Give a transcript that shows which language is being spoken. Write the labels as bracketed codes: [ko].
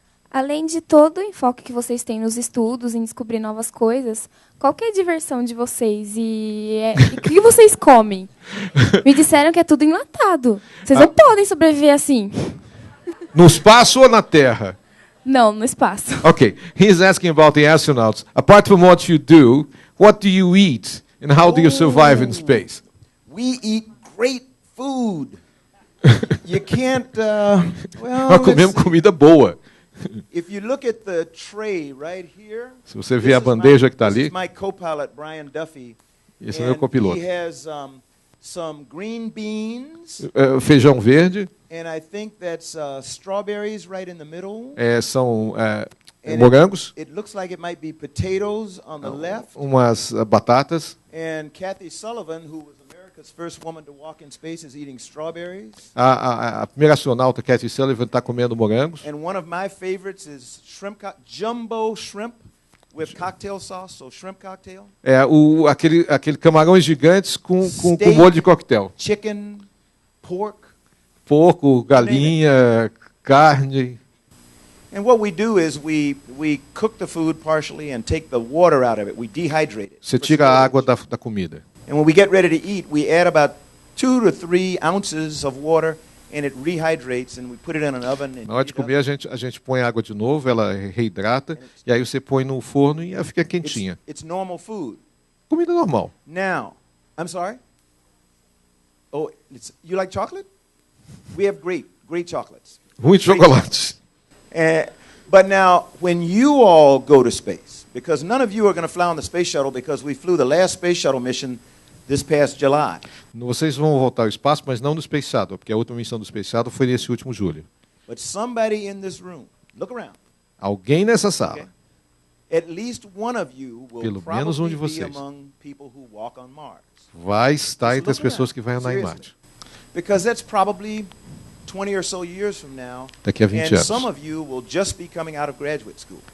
[pt] Além de todo o enfoque que vocês têm nos estudos, em descobrir novas coisas, qual que é a diversão de vocês? E o que vocês comem? Me disseram que é tudo enlatado. Vocês não podem sobreviver assim. No espaço ou na Terra? Não, no espaço. [en] Okay, he's asking about the astronauts. Apart from what you do, what do you eat and how do you survive in space? We eat great food. You can't, [pt] Nós comemos comida boa. [en] If you look at the tray right here, [pt] se você vê a bandeja que está ali, [en] my co-pilot Brian Duffy, [pt] esse é o meu copiloto. [en] He has some green beans. [pt] Feijão verde. [en] And I think that's strawberries right in the middle. [pt] São morangos. [en] It looks like it might be potatoes on the left. [pt] Umas batatas. [en] And Kathy Sullivan, who was America's first woman to walk in space, is eating strawberries. [pt] A primeira astronauta, Kathy Sullivan, está comendo morangos. [en] And one of my favorites is jumbo shrimp with cocktail sauce, so shrimp cocktail. [pt] Aquele camarões gigantes com molho de coquetel. [en] Chicken, [pt] porco, galinha, carne. [en] And what we do is we cook the food partially and take the water out of it. We dehydrate it. [pt] Você tira a água da comida. [en] And when we get ready to eat, we add about 2 to 3 ounces of water, and it rehydrates, and we put it in an oven. [pt] Na hora de comer, a gente põe água de novo, ela reidrata, e aí você põe no forno e ela fica quentinha. [en] It's normal food. [pt] Comida normal. [en] Now, I'm sorry? Oh, you like chocolate? We have great chocolates. [pt] Muitos chocolates. [en] But now, when you all go to space, because none of you are going to fly on the space shuttle because we flew the last space shuttle mission this past July. [pt] Vocês vão voltar ao espaço, mas não no Space Shuttle, porque a última missão do Space Shuttle foi nesse último julho. [en] But somebody in this room, look around. [pt] Alguém nessa sala. [en] Okay. At least one of you will [pt] pelo menos um de [en] probably be [pt] vocês [en] among people who walk on Mars. [pt] vai estar entre as pessoas que vão andar em Marte. [en] Because that's probably 20 or so years from now. [pt] Daqui a 20 [en] and [pt] anos. [en] some of you will just be coming out of graduate school.